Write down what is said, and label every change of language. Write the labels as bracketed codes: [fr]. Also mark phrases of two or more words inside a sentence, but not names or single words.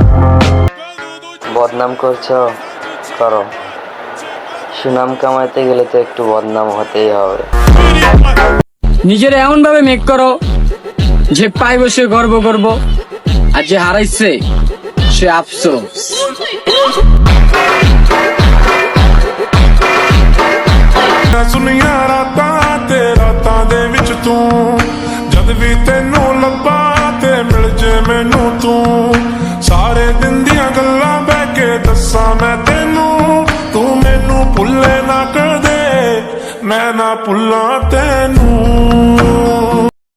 [bn] বদনাম করছো, করো, সুনাম কামাইতে গেলে তো একটু বদনাম হতেই হবে। নিজের এমন ভাবে মেক করো যে পাইব সে গর্ব করব, আর যে হারাইছে সে আফসোস। [pa] ਸੁਨੀਆਂ ਰਾਤਾਂ ਤੇ ਰਾਤਾਂ ਦੇ ਵਿੱਚ ਤੂੰ ਜਦ ਵੀ ਤੈਨੂੰ ਲੱਭਾਂ ਤੇ ਮਿਲ ਜੇ ਮੈਨੂੰ ਤੂੰ ਸਾਰੇ ਦਿਨ ਦੀਆਂ ਗੱਲਾਂ ਬਹਿ ਕੇ ਦੱਸਾਂ ਮੈਂ ਤੈਨੂੰ ਤੂੰ ਮੈਨੂੰ ਭੁੱਲੇ ਨਾ ਕਰ ਦੇ ਮੈਂ ਨਾ ਭੁੱਲਾਂ ਤੈਨੂੰ।